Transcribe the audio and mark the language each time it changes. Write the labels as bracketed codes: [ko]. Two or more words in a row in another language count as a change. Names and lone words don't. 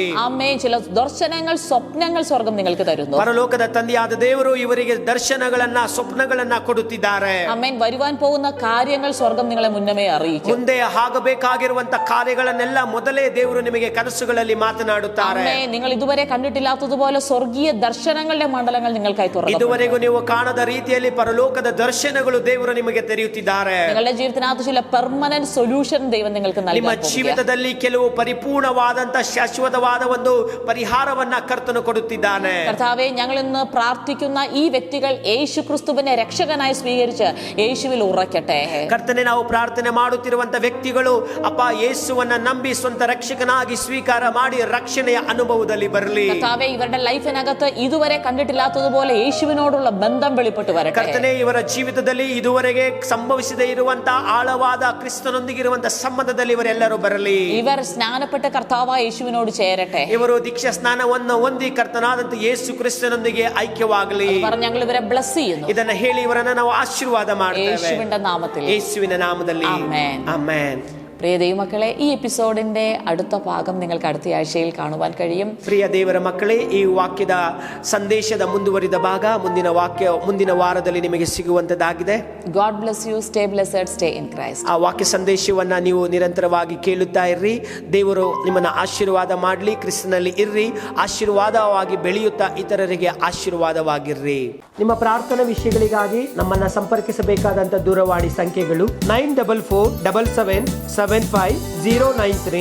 [ml] അമ്മേ, ചില ദർശനങ്ങൾ, സ്വപ്നങ്ങൾ സ്വർഗം നിങ്ങൾക്ക് തരുന്നു. [kn] ಪರಲೋಕದ ತಂದೆಯಾದ ದೇವರು ಇವರಿಗೆ ದರ್ಶನಗಳನ್ನ, ಸ್ವಪ್ನಗಳನ್ನ ಕೊಡುತ್ತಿದ್ದಾರೆ. [ml] അമ്മേൻ, വരുവാൻ പോകുന്ന കാര്യങ്ങൾ സ്വർഗം നിങ്ങളെ മുന്നമേ അറിയിക്കും. [kn] ಮುಂದೆ ಆಗಬೇಕಾಗಿರುವಂತ ಕಾರ್ಯಗಳನ್ನೆಲ್ಲ ಮೊದಲೇ ದೇವರು ನಿಮಗೆ ಕನಸುಗಳಲ್ಲಿ ಮಾತನಾಡುತ್ತಾರೆ. [ml] അമ്മേ, നിങ്ങൾ ഇതുവരെ കണ്ടിട്ടില്ലാത്തതുപോലെ സ്വർഗീയ ദർശനങ്ങളുടെ മണ്ഡലങ്ങൾ നിങ്ങൾക്കായി തുറന്നു. [kn] ಇದುವರೆಗೂ ನೀವು ಕಾಣದ ರೀತಿಯಲ್ಲಿ ಪರಲೋಕದ ದರ್ಶನಗಳು ದೇವರು ನಿಮಗೆ ತೆರೆಯುತ್ತಿದ್ದಾರೆ. [ml] നിങ്ങളുടെ ജീവിതത്തിനകത്ത് ചില [en] permanent solution [ml] ദൈവം നിങ്ങൾക്ക് [kn] ನಿಮ್ಮ [ml] നൽകാൻ പോകുന്നു. [kn] ಜೀವಿತದಲ್ಲಿ ಕೆಲವು ಪರಿಪೂರ್ಣವಾದಂತ ಶಾಶ್ವತವಾದ ಒಂದು ಪರಿಹಾರವನ್ನ ಕರ್ತನು ಕೊಡುತ್ತಿದ್ದಾನೆ. [ml] കർത്താവേ, ഞങ്ങൾ ഇന്ന് പ്രാർത്ഥിക്കുന്ന ഈ വ്യക്തികൾ യേശു ക്രിസ്തുവിനെ രക്ഷകനായി സ്വീകരിച്ച് യേശുവിൽ ഉറക്കട്ടെ. [kn] ಕರ್ತನೆ, ನಾವು ಪ್ರಾರ್ಥನೆ ಮಾಡುತ್ತಿರುವಂತ ವ್ಯಕ್ತಿಗಳು ಅಪ್ಪ ಯೇಸುವನ್ನ ನಂಬಿ ಸ್ವಂತ ರಕ್ಷಕನಾಗಿ ಸ್ವೀಕಾರ ಮಾಡಿ ರಕ್ಷಣೆಯ ಅನುಭವದಲ್ಲಿ ಬರಲಿ. [ml] കർത്താവേ, ഇവരുടെ ലൈഫിനകത്ത് ഇതുവരെ കണ്ടിട്ടില്ലാത്തതുപോലെ യേശുവിനോടുള്ള ബന്ധം വെളിപ്പെട്ടു വരട്ടെ. [kn] ಕರ್ತನೆ, ಇವರ ಜೀವಿತದಲ್ಲಿ ಇದುವರೆಗೆ ಸಂಭವಿಸದೇ ಇರುವಂತ ಆಳವಾದ ಕ್ರಿಸ್ತನೊಂದಿಗೆ ಇರುವಂತ ಸಂಬಂಧದಲ್ಲಿ ಇವರೆಲ್ಲರೂ ಬರಲಿ. [ml] ഇവർ സ്നാനപ്പെട്ട കർത്താവായ യേശുവിനോട് കൂടി ചേരട്ടെ. [kn] ಇವರು ದೀಕ್ಷಾ ಸ್ನಾನವನ್ನು ಹೊಂದಿ ಕರ್ತನಾದಂತ ಯೇಸು ಕ್ರಿಸ್ತನೊಂದಿಗೆ ಐಕ್ಯವಾಗಲಿ. [ml] പറഞ്ഞ് ഞങ്ങൾ ഇവരെ ബ്ലസ് ചെയ്യുന്നു. [kn] ಇದನ್ನ ಹೇಳಿ ಇವರನ್ನ ನಾವು ಆಶೀರ್ವಾದ ಮಾಡ್ತೇವೆ [ml] യേശുവിന്റെ നാമത്തിൽ. [kn] ಯೇಸುವಿನ ನಾಮದಲ್ಲಿ. ಆಮೆನ್. ಆಮೆನ್. [ml] പ്രിയ ദൈവമക്കളെ, ഈ എപ്പിസോഡിന്റെ അടുത്ത ഭാഗം നിങ്ങൾക്ക് അടുത്ത ആഴ്ചയിൽ കാണുവാൻ കഴിയും. [kn] ಪ್ರಿಯ ದೇವರ ಮಕ್ಕಳೇ, ಈ ವಾಕ್ಯದ ಸಂದೇಶದ ಮುಂದುವರಿದ ಭಾಗ ಮುಂದಿನ ವಾರದಲ್ಲಿ ನಿಮಗೆ ಸಿಗುವಂತದ್ದಾಗಿದೆ. [en] God bless you. Stay blessed. Stay in Christ. [kn] ಆ ವಾಕ್ಯ ಸಂದೇಶವನ್ನ ನೀವು ನಿರಂತರವಾಗಿ ಕೇಳುತ್ತಾ ಇರ್ರಿ. ದೇವರು ನಿಮ್ಮನ್ನ ಆಶೀರ್ವಾದ ಮಾಡಲಿ. ಕ್ರಿಸ್ತನಲ್ಲಿ ಇರ್ರಿ. ಆಶೀರ್ವಾದವಾಗಿ ಬೆಳೆಯುತ್ತಾ ಇತರರಿಗೆ ಆಶೀರ್ವಾದವಾಗಿರ್ರಿ. ನಿಮ್ಮ ಪ್ರಾರ್ಥನಾ ವಿಷಯಗಳಿಗಾಗಿ ನಮ್ಮನ್ನ ಸಂಪರ್ಕಿಸಬೇಕಾದಂತ ದೂರವಾಣಿ ಸಂಖ್ಯೆಗಳು 9477775093.